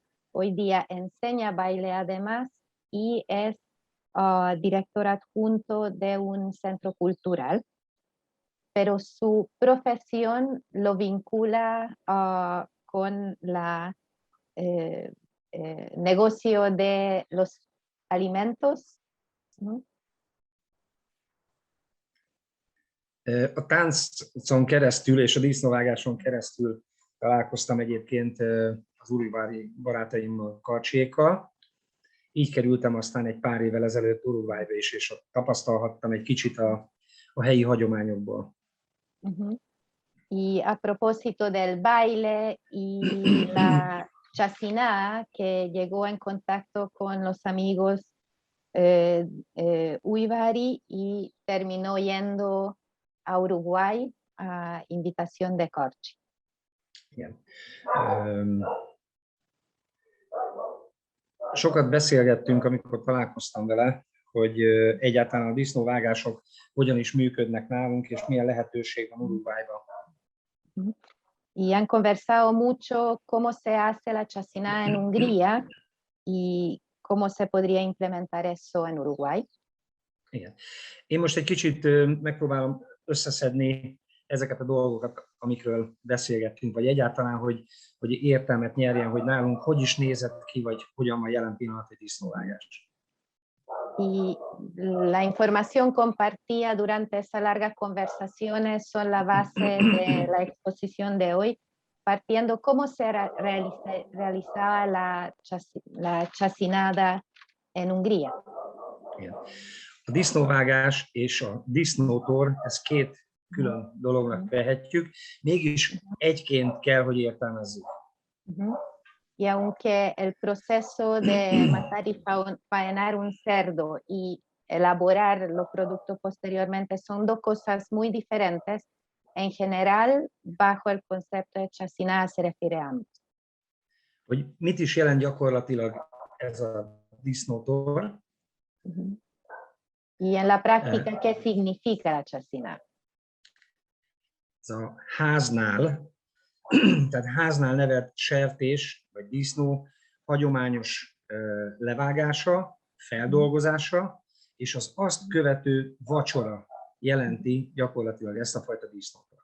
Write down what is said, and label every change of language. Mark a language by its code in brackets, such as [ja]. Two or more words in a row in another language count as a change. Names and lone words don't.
[es] Hoy día enseña baile además y es director adjunto de un centro cultural. Pero su profesión lo vincula con la negocio de los alimentos. [hu] A táncon keresztül és a disznóvágáson keresztül találkoztam egyébként az uruguayi barátaimmal, karcsiékkal. Így kerültem aztán egy pár évvel ezelőtt Uruguayba is, és ott tapasztalhattam egy kicsit a helyi hagyományokból. [es] Y a propósito del baile y la chacinada, que llegó en contacto con los amigos Uibari y terminó yendo a Uruguay a invitación de Corchi. [hu] Igen. Sokat beszélgettünk, amikor találkoztam vele, hogy egyáltalán a disznóvágások hogyan is működnek nálunk, és milyen lehetőség van Uruguayban. [es] Y han conversado mucho cómo se hace la chacinada en Hungría y cómo se podría implementar eso en Uruguay. [hu] Igen. Én most egy kicsit megpróbálom összeszedni ezeket a dolgokat, amikről beszélgettünk, vagy egyáltalán, hogy értelmet nyerjen, hogy nálunk hogy is nézett ki, vagy hogyan van jelen pillanat egy disznóvágás. [es] Y la información compartida durante esas largas conversaciones son la base de la exposición de hoy, partiendo cómo se realizaba la chacinada en Hungría. [hu] Igen. A disznóvágás és a disznótor, ez két külön dolognak vehetjük, mégis egyként kell, hogy értelmezzük. [es] Y aunque el proceso de matar y faenar un cerdo y elaborar los productos posteriormente son dos cosas muy diferentes, en general, bajo el concepto de chacinada se refiere a ambos. [hu] Hogy mit is jelent gyakorlatilag ez a disznótor? [es] Y en la práctica, ¿qué significa la chacinada? [hu] Ez a háznál, tehát háznál nevelt sertés vagy disznó hagyományos levágása, feldolgozása, és az azt követő vacsora jelenti gyakorlatilag ezt a fajta disznótort.